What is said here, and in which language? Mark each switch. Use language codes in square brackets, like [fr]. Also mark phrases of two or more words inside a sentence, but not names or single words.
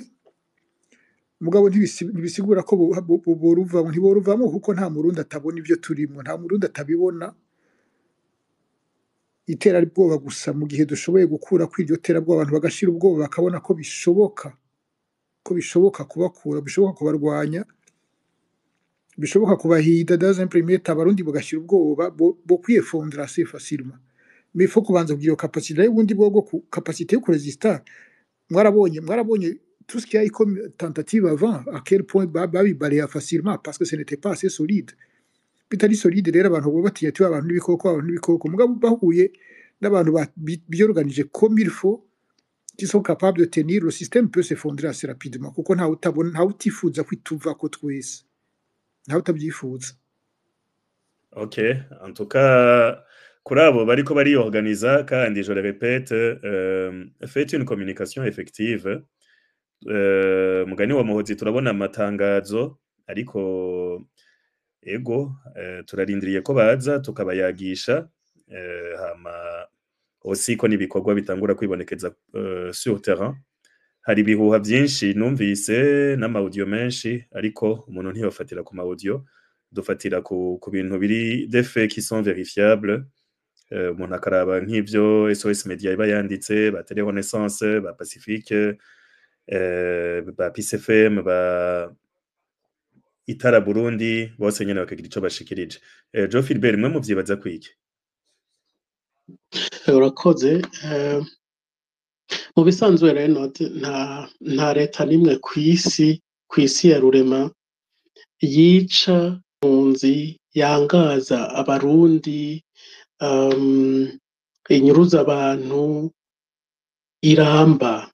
[rn] Mugabo ntibisigura ko ntiboruvamo kuko nta murundi atabona ibyo turimo, nta murundi atabibona. Itera bwoba gusa mu gihe dushoboye gukura kw'iryo tera bwoba, abantu bagashira ubwoba bakabona ko bishoboka kubakura, bishoboka kubarwanya, bishoboka kubahida [fr] dans un premier temps, [rn] abarundi bagashira ubwoba bo kwiyefondra [fr] assez facilement. Mais il faut [rn] kubanza kugira capacité y'ubundi bwo capacité yo kuresista. [fr] Mwarabonye tout ce qui a eu comme tentative avant, à quel point babibalaya facilement parce que ce n'était pas assez solide. [rn] Bitari solide rero abantu bo batinya ati abantu n'ibikoko, mugabo bahuye n'abantu biorganije [fr] comme il faut, qui sont capables de tenir, le système peut s'effondrer assez rapidement [rn] kuko nta utifuza kwituva ko twese, nta utabyifuza. [fr] Okay, en tout cas [rn] kuri abo bariko bariorganiza, kandi [fr] je le répète, faites une communication effective. [rn] Mugani wa Muhozi turabona amatangazo, ariko ego turarindiriye ko baza tukabayagisha, hama aussi ko nibikorwa bitangura kwibonekeza [fr] sur terrain. [rn] hari ibihuha byinshi numvise n'amaudio menshi ariko umuntu ntiyofatira ku maudio dufatira ku bintu biri [fr] des faits qui sont vérifiables [rn] umuntu akaraba nk'ivyo SOS Media iba yanditse ba Télé Renaissance ba Pacifique ba Peace FM ba Itara Burundi bose nyene bakagira ico bashikirije. Jo Philbert mwe muvyibaza kwiki? Urakoze mu bisanzwe rero nta leta nimwe kw'isi ya rurema yica impunzi yangaza abarundi inyuruza abantu iramba.